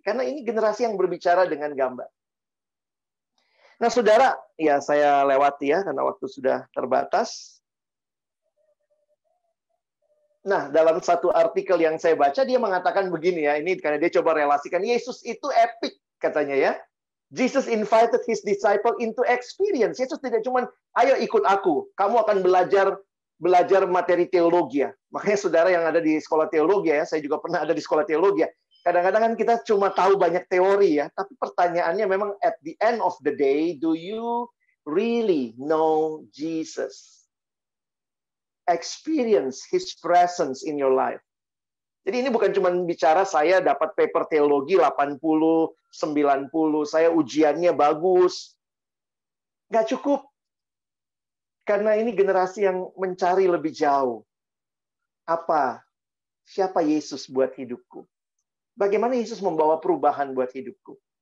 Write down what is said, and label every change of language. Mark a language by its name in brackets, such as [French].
[Indonesian] Karena ini generasi yang berbicara dengan gambar. Nah, saudara, ya saya lewati ya, karena waktu sudah terbatas. Nah, dalam satu artikel yang saya baca, dia mengatakan begini ya, ini karena dia coba relasikan, Yesus itu epic, katanya ya. [English] Jesus invited his disciple into experience. [Indonesian] Yesus tidak cuma, ayo ikut aku, kamu akan belajar materi teologi ya. Makanya saudara yang ada di sekolah teologi ya, saya juga pernah ada di sekolah teologi ya. Kadang-kadang kan kita cuma tahu banyak teori ya, tapi pertanyaannya memang [English] at the end of the day, do you really know Jesus? Experience his presence in your life. [Indonesian] Jadi ini bukan cuma bicara saya dapat paper teologi 80, 90, saya ujiannya bagus. Nggak cukup. Karena ini generasi yang mencari lebih jauh. Siapa Yesus buat hidupku? Bagaimana Yesus membawa perubahan buat hidupku?